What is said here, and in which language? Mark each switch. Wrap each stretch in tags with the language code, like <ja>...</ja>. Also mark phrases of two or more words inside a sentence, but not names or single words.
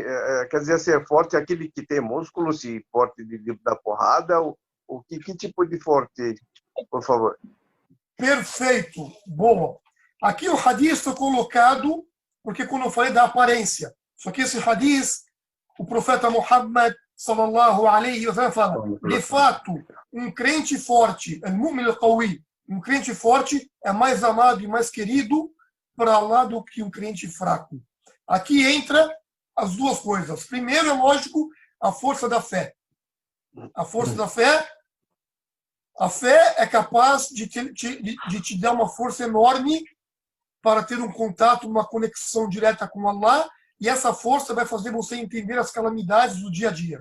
<pt>Quer dizer, se é forte aquele que tem músculo, se forte de dar porrada, ou que tipo de forte, por favor? Perfeito, boa. Aqui o hadith foi colocado, porque quando eu falei da aparência, só que esse hadith, o profeta Muhammad,</pt> <ar>صلى الله عليه وسلم,</ar> <pt>fala, de fato, um crente forte,</pt> <ar>المؤمن القوي,</ar> <pt>um crente forte é mais amado e mais querido para Allah do que um crente fraco. Aqui entra as duas coisas. Primeiro, é lógico, a força da fé. A força da fé, a fé é capaz de te dar uma força enorme para ter um contato, uma conexão direta com Allah, e essa força vai fazer você entender as calamidades do dia a dia.</pt>